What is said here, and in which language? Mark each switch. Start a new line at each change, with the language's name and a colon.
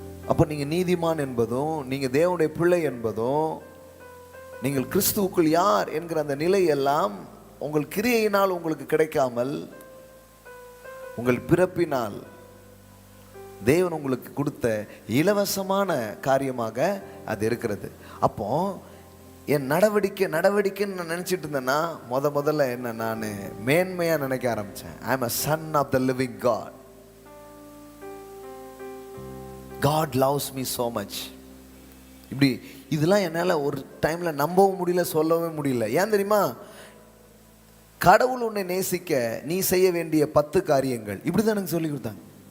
Tamil: அப்போ நீங்க நீதிமான் என்பதும், நீங்க தேவனுடைய பிள்ளை என்பதும், நீங்கள் கிறிஸ்துவுக்குள் யார் என்கிற அந்த நிலை எல்லாம் உங்கள் கிரியையினால் உங்களுக்கு கிடைக்காமல் உங்கள் பிறப்பினால் தேவன் உங்களுக்கு கொடுத்த இலவசமான காரியமாக அது இருக்கிறது. அப்போ என் நடவடிக்கைன்னு நான் நினைச்சிட்டு இருந்தேன்னா முதல்ல என்ன நான் மேன்மையா நினைக்க ஆரம்பிச்சேன்.
English: I am a son of the living God. God loves me so much.
Tamil: இப்படி இதெல்லாம் என்னால் ஒரு டைம்ல நம்பவும் முடியல, சொல்லவே முடியல. ஏன் தெரியுமா? கடவுள் உன்னை நேசிக்க நீ செய்ய வேண்டிய 10 காரியங்கள் இப்படிதான் எனக்கு சொல்லி கொடுத்தாங்க.